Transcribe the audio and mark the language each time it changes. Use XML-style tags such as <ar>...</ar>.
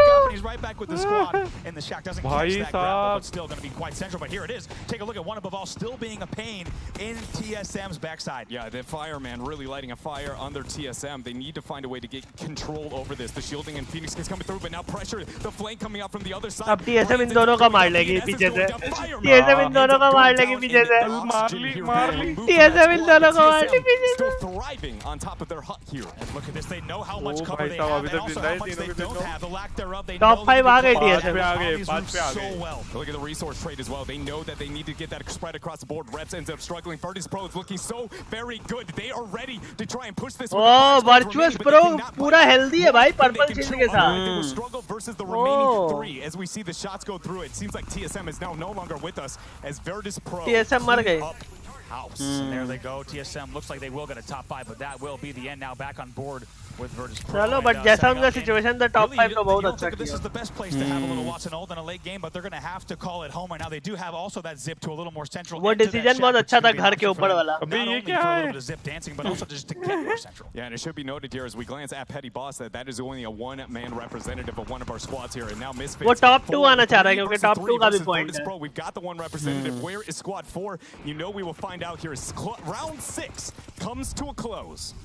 <en>He's right back with the squad, and the shack doesn't catch that grapple, but still going to be quite central. But here it is. Take a look at one above all, still being a pain in TSM's backside. Yeah, the fireman really lighting a fire under TSM. They need to find a way to get control over this. The shielding and Phoenix is coming through, but now pressure, the flank coming out from the other side.</en> <hi>अब TSM इन दोनों का मार लेगी पीछे से। TSM इन दोनों का मार लेगी पीछे से। TSM इन दोनों का मार लेगी पीछे से।</hi> <en>Still thriving on top of their hut here. And look at this. They know how much cover they have, and also how much they don't have. The lack thereof, they Top know</en> <hi>5 आ गए</hi> <en>TSM so well. Look at the resource trade as well. They know that they need to get that spread across the board. Reps ends up struggling. Virtus Pro is looking so very good. They are ready to try and push this.</en> <hi>Oh, Virtus Pro पूरा healthy है भाई purple shield के साथ.</hi> <en>They will struggle versus the remaining 3 as we see the shots go through. It seems like TSM is now no longer with us as Virtus Pro.</en> <hi>TSM मर गए.</hi> <en>House. And there they go. TSM looks like they will get a top 5, but that will be the end now. Back on board with Virtus Pro.</en> <hi>चलो, but जैसा उनका situation था top 5 तो बहुत अच्छा किया.</hi> <en>This is the best place to have a little Watson ult in a late game, but they're going to have to call it home right now. They do have also that zip to a little more central.</en> <hi>वो decision बहुत अच्छा था घर के ऊपर वाला.</hi> <en>Not only for a little bit of zip dancing, but also just to get more central. Yeah, and it should be noted here as we glance at Petty Boss that that is only a one-man representative of one of our squads here, and now Misfits.</en> <hi>वो top 2 आना चाह रहा है क्योंकि top 2 का भी point है.</hi> <en>We've got the one representative. Where is squad 4? You know we will find out here as round 6 comes to a close.</en>